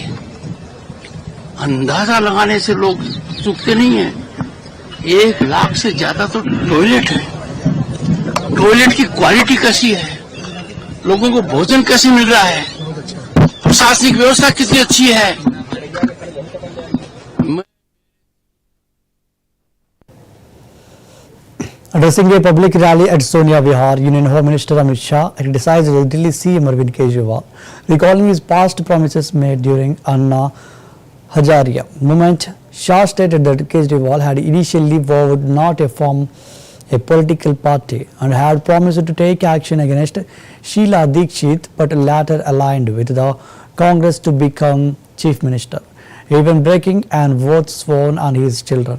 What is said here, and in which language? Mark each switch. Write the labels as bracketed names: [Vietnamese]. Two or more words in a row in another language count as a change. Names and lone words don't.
[Hindi] अंदाजा लगाने से लोग चूकते नहीं हैं। 1 लाख से ज्यादा तो टॉयलेट है। टॉयलेट की क्वालिटी कैसी है, लोगों को भोजन कैसे मिल रहा है, प्रशासनिक व्यवस्था कितनी अच्छी है। [English] Addressing a public rally at Sonia Vihar, Union Home Minister Amit Shah criticized Delhi CM Arvind Kejriwal, recalling his past promises made during Anna Hazare movement. Shah stated that Kejriwal had initially vowed not to form a political party and had promised to take action against Sheila Dikshit, but later aligned with the Congress to become Chief Minister, even breaking an oath sworn on his children.